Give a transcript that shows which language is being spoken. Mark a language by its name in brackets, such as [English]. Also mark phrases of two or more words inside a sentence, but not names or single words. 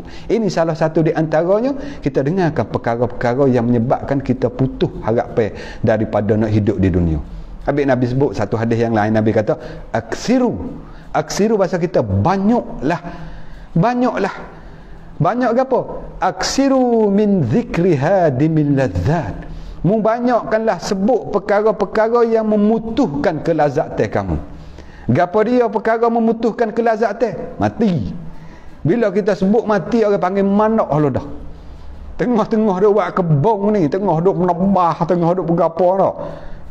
[Malay] Ini salah satu di antaranya, kita dengarkan perkara-perkara yang menyebabkan kita putus harapan daripada nak hidup di dunia. Habis Nabi sebut satu hadis yang lain, Nabi kata aksiru bahasa kita banyaklah. Banyak ke apa? [Arabic] أكثروا من ذكر هادم اللذات. [Malay] Membanyakkanlah sebut perkara-perkara yang memutuhkan kelazatan kamu. Gapo dia perkara memutuhkan kelazatan? Mati. Bila kita sebut mati, orang panggil manak Allah dah. Tengah-tengah dia buat kebong ni, tengah duk menambah, tengah duk bergapo dah.